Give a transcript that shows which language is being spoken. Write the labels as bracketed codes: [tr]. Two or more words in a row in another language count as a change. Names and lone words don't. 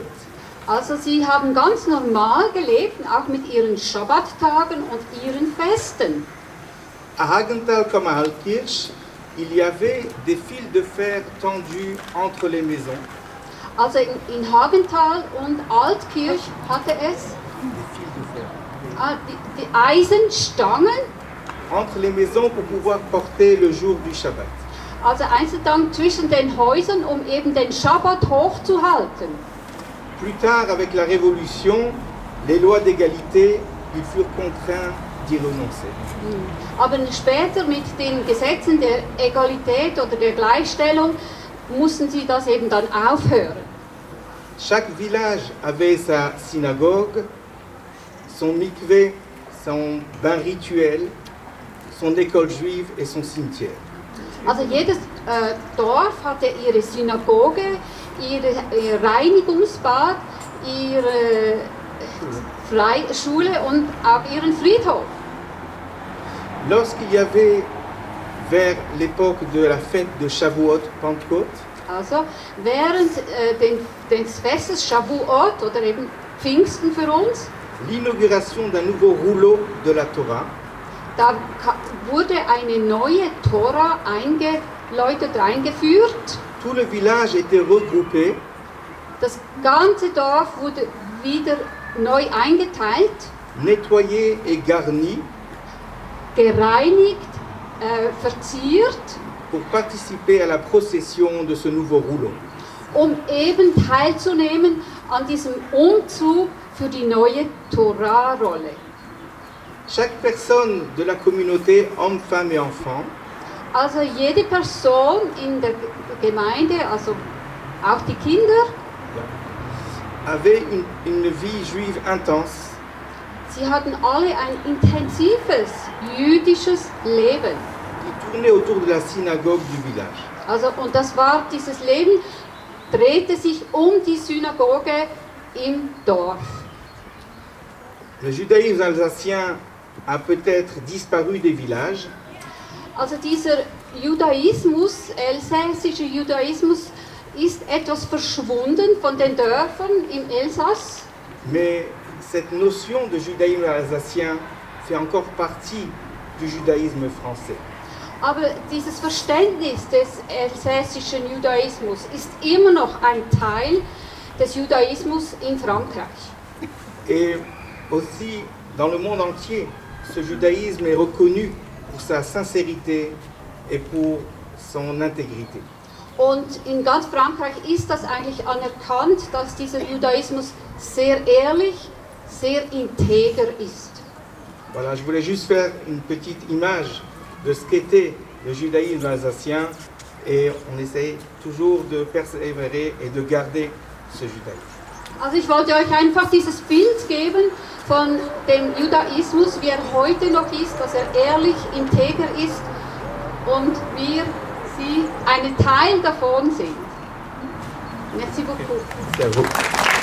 [de] Also sie haben ganz normal gelebt, auch mit ihren Schabbattagen und ihren Festen. [fr] À Hagenthal comme à Altkirch, il y avait des fils de fer tendus entre les maisons. [de] Also in Hagenthal und Altkirch hatte es [fr] Des fils de fer. [de] die Eisenstangen, [fr] Entre les maisons pour pouvoir porter le jour du Shabbat. [de] also Eisenstangen zwischen den Häusern, um eben den Schabbat hochzuhalten. [fr] Plus tard, avec la Révolution, les lois d'égalité, ils furent contraints d'y renoncer. [de] Aber später mit den Gesetzen der Egalität oder der Gleichstellung mussten sie das eben dann aufhören. [fr] Chaque village avait sa synagogue, son mikvé, son bain rituel, son école juive et son cimetière. [de] Also jedes Dorf hatte ihre Synagoge, ihr Reinigungsbad, ihre Schule und auch ihren Friedhof. [fr] Lorsqu'il y avait, vers l'époque de la fête de Shavuot, Pentecôte, [de] Also während des Festes Shavuot oder eben Pfingsten für uns, [fr] l'inauguration d'un nouveau rouleau de la Torah, [de] da wurde eine neue Tora eingeläutet, eingeführt. [fr] tout le village était regroupé [de] Das ganze Dorf wurde wieder neu eingeteilt, [fr] nettoyé et garni [de] gereinigt, verziert, [fr] pour participer à la procession de ce nouveau rouleau. [de] um eben teilzunehmen an diesem Umzug für die neue Torah-Rolle. [fr] Chaque personne de la communauté, hommes, femmes et enfants, [de] Also jede Person in der Gemeinde, also auch die Kinder, [fr] avait une vie juive intense, [de] sie hatten alle ein intensives jüdisches Leben. [fr] qui tournait autour de la synagogue du village. [de] Also, und das war, dieses Leben drehte sich um die Synagoge im Dorf. [fr] Le judaïsme alsacien a peut-être disparu des villages, [de] Also dieser Judaismus, elsässische Judaismus, ist etwas verschwunden von den Dörfern im Elsass. [fr] mais cette notion de judaïsme alsacien fait encore partie du judaïsme français. [de] Aber dieses Verständnis des elsässischen Judaismus ist immer noch ein Teil des Judaismus in Frankreich. [fr] Et aussi, dans le monde entier, ce judaïsme est reconnu pour sa sincérité et pour son intégrité. [de] Und in ganz Frankreich ist das eigentlich anerkannt, dass dieser Judaismus sehr ehrlich, sehr integer ist. [fr] Voilà, je voulais juste faire une petite image de ce qu'était le judaïsme alsacien et on essaye toujours de persévérer et de garder ce judaïsme. [de] Also ich wollte euch einfach dieses Bild geben von dem Judaismus, wie er heute noch ist, dass er ehrlich, integer ist und wir ein Teil davon sind. [fr] Merci beaucoup. C'est à vous.